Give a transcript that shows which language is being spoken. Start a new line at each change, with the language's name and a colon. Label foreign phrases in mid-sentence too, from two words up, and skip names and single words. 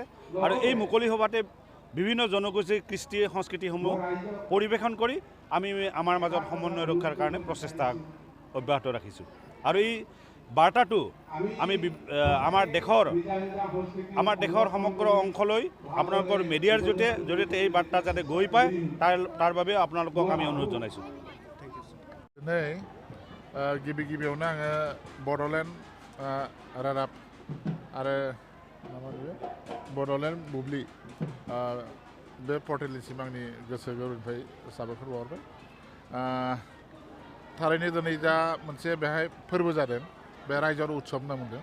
Assamese: আৰু এই মুকলি সভাতে বিভিন্ন জনগোষ্ঠীৰ কৃষ্টি সংস্কৃতিসমূহ পৰিৱেশন কৰি আমি আমাৰ মাজত সমন্বয় ৰক্ষাৰ কাৰণে প্ৰচেষ্টা অব্যাহত ৰাখিছোঁ। আৰু এই বাৰ্তাটো আমি আমাৰ দেশৰ সমগ্ৰ অংশলৈ আপোনালোকৰ মিডিয়াৰ জৰিয়তে এই বাৰ্তা যাতে গৈ পায় তাৰ বাবে আপোনালোকক আমি অনুৰোধ জনাইছোঁ।
Bodo: गिबियावनो आङो बड'लेण्ड रादाब आरो बड'लेण्ड बुब्लि बे पर्टेलनिसिम आंनि गोसो गोरबोनिफ्राय साबायखर बावहरबाय। थारैनो दिनै जा मोनसे बेहाय फोरबो जादों, बे रायजोआरि उत्सव होनना बुंदों।